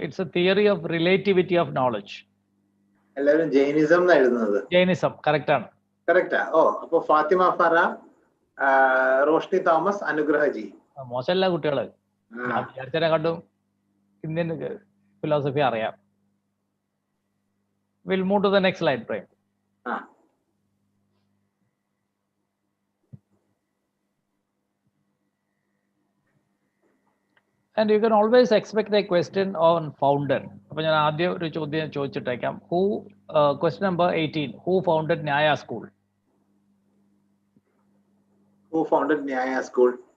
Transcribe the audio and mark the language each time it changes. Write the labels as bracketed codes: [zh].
[en] It's a theory of relativity of knowledge. [ml] എല്ലാവരും Jainism എഴുതുന്നത്. Jainism correct ആണ്. Correct. അപ്പൊ ഫാത്തിമ ഫറ, റോഷ്നി തോമസ്, അനുഗ്രഹജി. മോശമല്ല കുട്ടികള്. വിചാരിച്ചതിനെ കണ്ടും ഇന്ത്യൻ ഫിലോസഫി അറിയാം. [en] We'll move to the next slide, Prem. And you can always expect a question on founder. [ml] അപ്പോൾ ഞാൻ ആദ്യം ഒരു ചോദ്യം ചോദിച്ചിട്ടേക്കാം. [en] Question number 18. Who founded Nyaya School? Who founded Nyaya School?